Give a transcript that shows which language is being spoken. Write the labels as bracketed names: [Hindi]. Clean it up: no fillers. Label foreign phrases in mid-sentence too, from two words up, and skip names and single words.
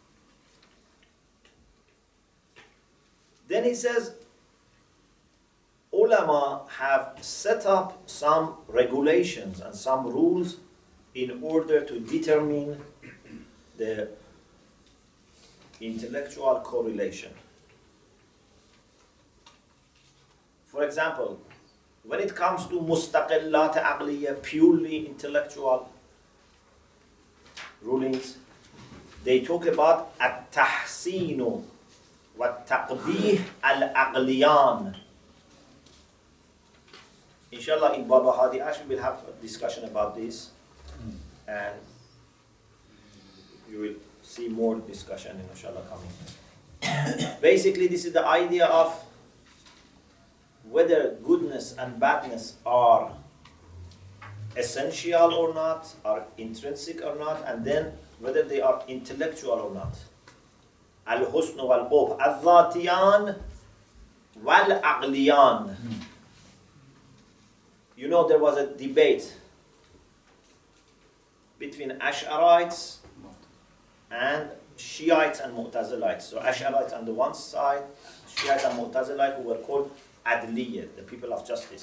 [English] Then he says, ulama have set up some regulations and some rules in order to determine the intellectual correlation. For example, when it comes to [Arabic] مستقلات عقلية, [English] purely intellectual rulings, they talk about [Arabic] التحسين والتقبيح العقليان. [English] Inshallah, in Baba Hadi Ash, we'll have a discussion about this, and you will see more discussion, inshallah, coming. Basically, this is the idea of whether goodness and badness are essential or not, are intrinsic or not, and then whether they are intellectual or not. [Arabic] الحسن والقبح الذاتيان والعقليان. [English] There was a debate between Ash'arites and Shiites and Mu'tazilites. So Ash'arites on the one side, Shiites and Mu'tazilites, who were called Adliya, the people of justice.